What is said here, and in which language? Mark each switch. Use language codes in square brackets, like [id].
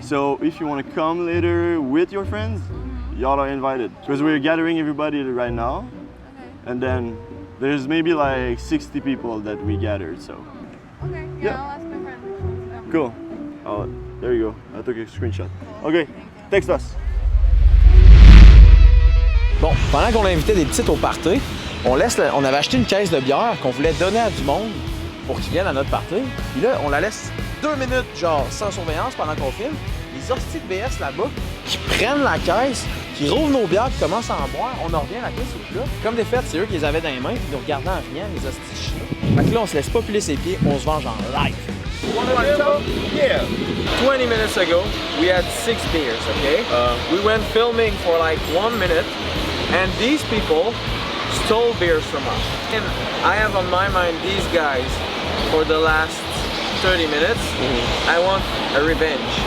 [en] So if you want to come later with your friends, y'all are invited. Because we're gathering everybody right now. Okay. And then there's maybe like 60 people that we gathered, so. Okay. Yeah, Yeah. I'll ask my friend which one's coming. Cool. Oh, there you go. I took a screenshot. Okay, text us. [fr] Bon, pendant qu'on invitait des petites au party, on avait acheté une caisse de bière qu'on voulait donner à du monde pour qu'ils viennent à notre party. Puis là, on la laisse 2 minutes, genre, sans surveillance pendant qu'on filme. Les hosties de BS là-bas, qui prennent la caisse, qui rouvrent nos bières, qui commencent à en boire. On en revient, la caisse est plus là. Comme des fêtes, c'est eux qui les avaient dans les mains, puis ils nous regardaient en riant, les hosties chinois. Fait que là, on se laisse pas piler ses pieds, on se venge en live. [en] Yeah. 20 minutes ago, we had 6 beers, okay? We went filming for like 1 minute, and these people stole beers from us. And I have on my mind these guys for the last 30 minutes. I want a revenge.